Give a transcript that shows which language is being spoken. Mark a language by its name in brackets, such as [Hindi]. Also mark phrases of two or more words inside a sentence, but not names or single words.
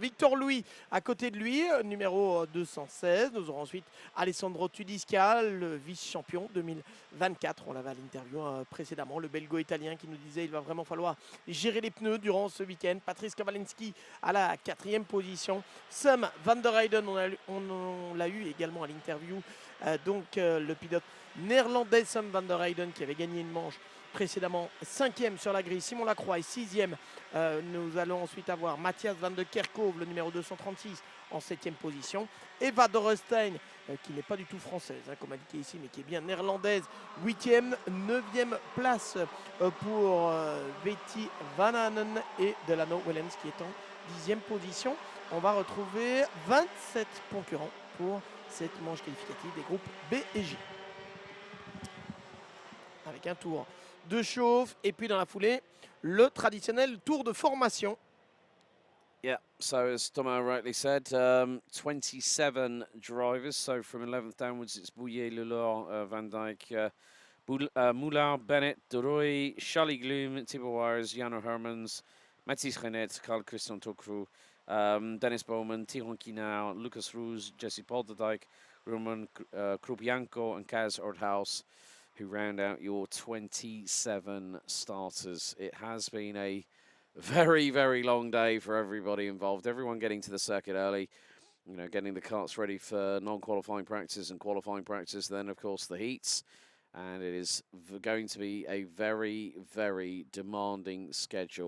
[French] Victor Louis à côté de lui, numéro 216. Nous aurons ensuite Alessandro Tudisca, le vice-champion 2024. On l'avait à l'interview précédemment, le belgo-italien qui nous disait qu'il va vraiment falloir gérer les pneus durant ce week-end. Patrice Kawalinski à la 4e position. Sam van der Heyden, on l'a eu également à l'interview. Le pilote néerlandais Sam van der Heyden qui avait gagné une manche précédemment, 5e sur la grille. Simon Lacroix est 6e. Nous allons ensuite avoir Matthias van de Kerkhove, le numéro 236, en 7e position. Eva Dorrestein, qui n'est pas du tout française, hein, comme indiqué ici, mais qui est bien néerlandaise, 8e, 9e place pour Betty Van Hanen et Delano Wellens, qui est en 10e position. On va retrouver 27 concurrents pour cette manche qualificative des groupes B et J. Avec un tour de chauffe et puis dans la foulée, le traditionnel tour de formation. [English] Yeah, so as Thomas rightly said, 27 drivers. So from 11th downwards, it's Bouillet, Lulor, Van Dijk, Moulin, Bennett, Duroy, Charlie Gloom, Thibaut Wires, Jano Hermans, Mathis Renet, Carl Christian Tokru, Dennis Bowman, Tiron Kinau, Lucas Roos, Jesse Polderdijk, Roman Krupianko, and Kaz Ordhaus, who round out your 27 starters. It has been a very, very long day for everybody involved. Everyone getting to the circuit early, you know, getting the karts ready for non-qualifying practice and qualifying practice. Then, of course, the heats. And it is going to be a very, very demanding schedule.